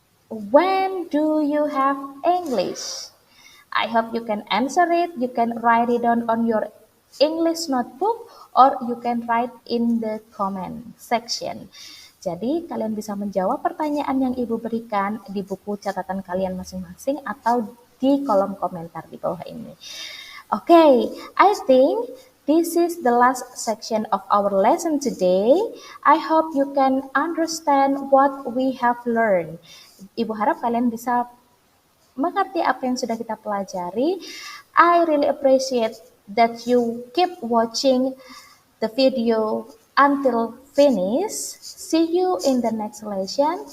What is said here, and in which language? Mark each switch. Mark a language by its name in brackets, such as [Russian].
[English] When do you have English? I hope you can answer it. You can write it down on your English notebook or you can write in the comment section. [Indonesian] Jadi kalian bisa menjawab pertanyaan yang Ibu berikan di buku catatan kalian masing-masing atau di kolom komentar di bawah ini. [English] Okay, I think this is the last section of our lesson today. I hope you can understand what we have learned. [Indonesian] Ibu harap kalian bisa mengerti apa yang sudah kita pelajari. [English] I really appreciate that you keep watching the video until finish. See you in the next lesson.